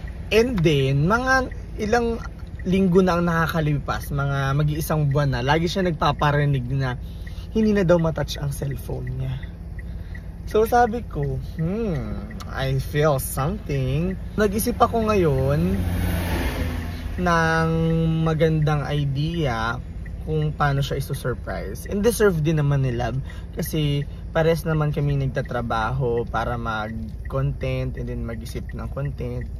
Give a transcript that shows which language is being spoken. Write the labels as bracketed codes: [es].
[tl] And then, mga ilang linggo na ang nakakalipas, mga mag-iisang buwan na, lagi siya nagpaparinig na hindi na daw matouch ang cellphone niya. [en] So [tl] sabi ko, [en] I feel something. [tl] Nag-isip ako ngayon ng magandang idea kung paano siya iso-surprise. And deserve din naman ni Lab kasi pares naman kami nagtatrabaho para mag-content and then mag-isip ng content.